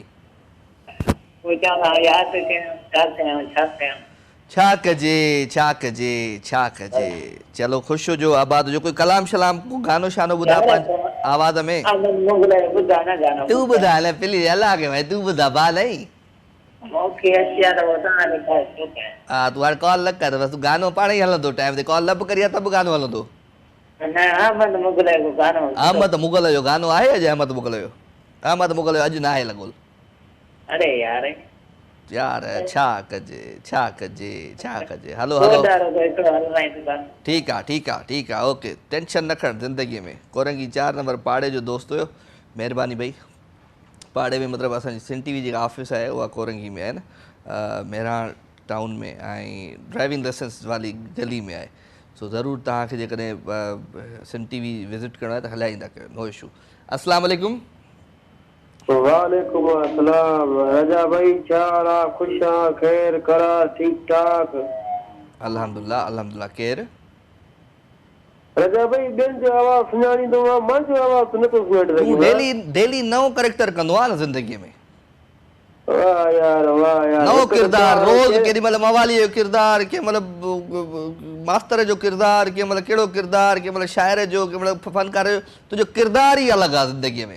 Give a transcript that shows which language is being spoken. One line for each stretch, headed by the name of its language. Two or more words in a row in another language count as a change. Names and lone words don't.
Sindhi: पोइ चवंदा यादि कयां छा कयां छा कयां। छा कजे छा कजे छा कजे चलो ख़ुशि हुजो आबाद हुजो कोई कलाम शलाम को गानो शानो ॿुधा पंहिंजे आवाज़ में ॿुधा न गानो तूं ॿुधा हले प्लीज अलाह के भाई तूं ॿुधा बा नहीं मूंखे अची आहे त पोइ तव्हांखे छो कयां। हा तूं हाणे कॉल न कर बसि तूं गानो पाण ई हलंदो टाइम ते कॉल न बि करी त बि गानो हलंदो न अहमद मुगल जो गानो अहमद मुगल जो गानो आहे अॼु अहमद मुगल जो अॼु न आहे लॻोल अरे यार यार छा कजे हलो हलो ठीकु आहे ओके टेंशन न खण ज़िंदगीअ में कोरंगी 4 नंबर पाड़े जो दोस्त हुयो महिरबानी भाई पाड़े में मतिलबु असांजी सिन टीवी जेका ऑफिस आहे उहा कोरंगी में आहे न मेहराण टाउन में ऐं ड्राइविंग लाइसेंस वाली गली में आहे सो ज़रूरु तव्हांखे जेकॾहिं सिन टीवी विज़िट करणो आहे त हलाईंदा कयो
English: no issue
Arabic: السلام عليكم وعليكم السلام
Sindhi: रजा भाई चारा खुशा खैर करा ठीक ठाक अल्हम्दुलिल्लाह केरु रजा भाई बेन जो आवाज़ सुञाणींदो आहे मुंहिंजो आवाज़ नथो सुञाणे तूं डेली नओं करेक्टर कंदो आहे न ज़िंदगीअ में वाह यार नओं किरदार रोज़ केॾी महिल मवाली जो किरदार कंहिं महिल मास्तर जो किरदार कंहिं महिल कहिड़ो किरदार कंहिं महिल शाइर जो कंहिं महिल फनकार जो तुंहिंजो किरदार ई अलॻि आहे ज़िंदगीअ में